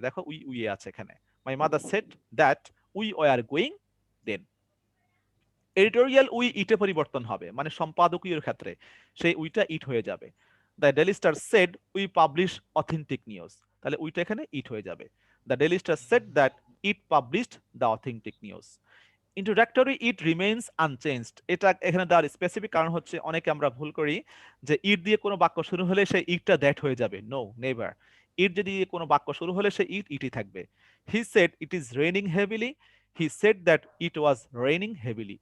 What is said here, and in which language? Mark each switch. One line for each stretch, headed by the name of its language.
Bangla: দেখো
English: We উইয়ে আছে এখানে, my mother said that we were going then.
Bangla: Editorial we ইটে পরিবর্তন হবে, মানে সম্পাদকীয় ক্ষেত্রে সেই উইটা ইট হয়ে যাবে।
English: the Daily Star said we publish authentic news,
Bangla: তাহলে উইটা এখানে ইট হয়ে যাবে।
English: The Daily Star said that it published the authentic news.
Bangla: Introductory it remains unchanged, এটা এখানে দেওয়ার স্পেসিফিক কারণ হচ্ছে অনেকে আমরা ভুল করি যে ইট দিয়ে কোনো বাক্য শুরু হলে সেই ইটটা দ্যাট হয়ে যাবে।
English: No, never.
Bangla: ইট যদি কোনো বাক্য শুরু হলে সেই ইটই থাকবে।
English: He said it is raining heavily, he said that it was raining heavily.